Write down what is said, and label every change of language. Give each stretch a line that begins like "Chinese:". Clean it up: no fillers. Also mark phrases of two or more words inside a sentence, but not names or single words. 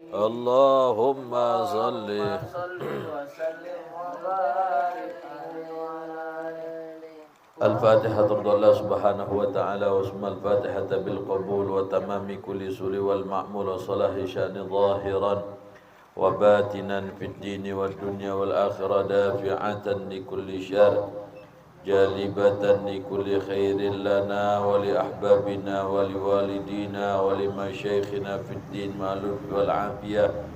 Arabic: اللهم صل. صل وسلم وبارك عليه وعلى آله. الفاتحة الله سبحانه وتعالى واسمع الفاتحة بالقبول وتمام كل سؤل والمأمول وصلاح الشأن ظاهرا وباطنا في الدين والدنيا والآخرة دافعة لكل شر جالبة لكل خير لنا ولأحبابنا ولوالدينا ولمشايخنا في الدين مألوف والعافية